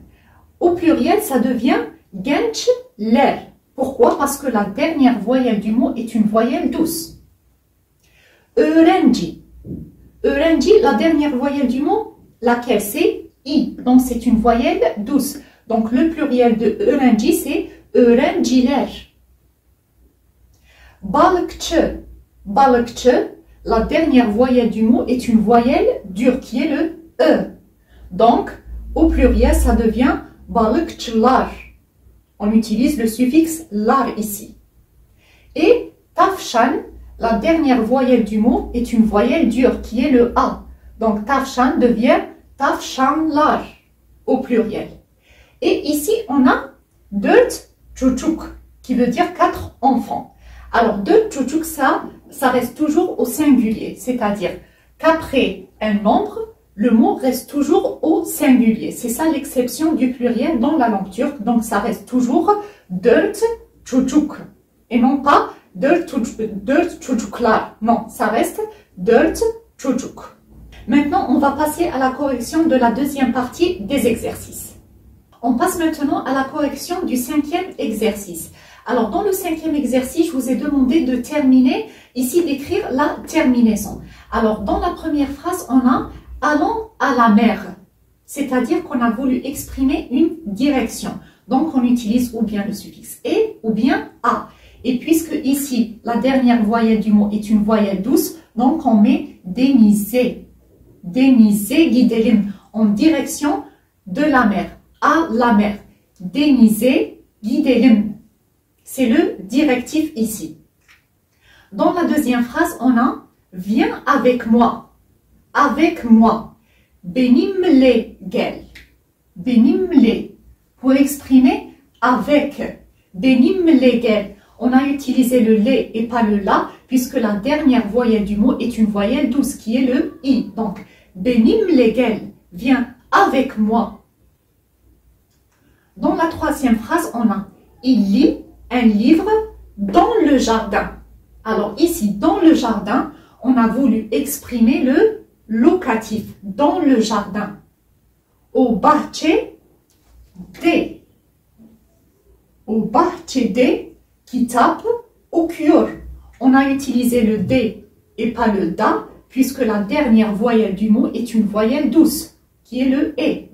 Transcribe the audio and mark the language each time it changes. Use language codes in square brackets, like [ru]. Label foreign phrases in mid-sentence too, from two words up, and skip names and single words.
[fr] Au pluriel, ça devient gençler. Pourquoi? Parce que la dernière voyelle du mot est une voyelle douce. [tr] Öğrenci. Öğrenci, [fr] la dernière voyelle du mot, laquelle c'est i. Donc, c'est une voyelle douce. Donc, le pluriel de öğrenci, c'est öğrenciler. [tr] Balıkçı. Balıkçı, [fr] la dernière voyelle du mot est une voyelle dure qui est le e. Donc, au pluriel, ça devient balıkçılar. On utilise le suffixe lar ici. Et tavşan, la dernière voyelle du mot est une voyelle dure qui est le a. Donc, tavşan devient tavşanlar au pluriel. Et ici, on a [tr] dört çocuk, [fr] qui veut dire 4 enfants. Alors, [tr] dört çocuk, [fr] ça reste toujours au singulier, c'est-à-dire qu'après un nombre, le mot reste toujours au singulier. C'est ça l'exception du pluriel dans la langue turque. Donc, ça reste toujours [tr] dört çocuk. [fr] Et non pas [tr] dört çocuklar. [fr] Non, ça reste [tr] dört çocuk. [fr] Maintenant, on va passer à la correction de la deuxième partie des exercices. On passe maintenant à la correction du cinquième exercice. Alors, dans le cinquième exercice, je vous ai demandé de terminer, ici d'écrire la terminaison. Alors, dans la première phrase, on a « allons à la mer », c'est-à-dire qu'on a voulu exprimer une direction. Donc, on utilise ou bien le suffixe « et » ou bien « à ». Et puisque ici, la dernière voyelle du mot est une voyelle douce, donc on met « denize ». [tr] Denize gidelim, [fr] en direction de la mer, à la mer. [tr] Denize gidelim. [fr] C'est le directif ici. Dans la deuxième phrase, on a « viens avec moi ». Avec moi. [tr] Benimle gel. Benimle. [fr] Pour exprimer avec. [tr] Benimle gel. [fr] On a utilisé le le et pas le la, puisque la dernière voyelle du mot est une voyelle douce, qui est le i. Donc, [tr] benimle gel. [fr] Viens avec moi. Dans la troisième phrase, on a « il lit un livre dans le jardin ». Alors ici, dans le jardin, on a voulu exprimer le locatif, dans le jardin. [tr] O bahçede. O bahçede kitap okuyor. [fr] On a utilisé le D et pas le da, puisque la dernière voyelle du mot est une voyelle douce, qui est le E.